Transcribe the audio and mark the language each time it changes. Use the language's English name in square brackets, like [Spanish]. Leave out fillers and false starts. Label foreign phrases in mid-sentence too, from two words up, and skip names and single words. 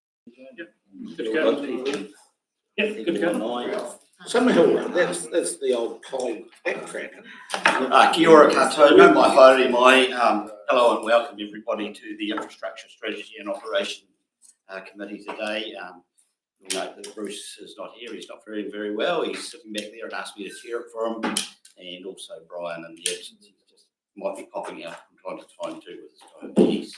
[English] Good to go. Yeah, good to go. Summerhill Road, that's the old Collie backtracking. [Māori] Kia ora koutou, no mai haere mai. [English] Hello and welcome everybody to the Infrastructure Strategy and Operation Committee today. You'll note that Bruce is not here, he's not feeling very well. He's sitting back there and asked me to chair it for him. And also Brian in the absence, he just might be popping out from time to time too with his diabetes.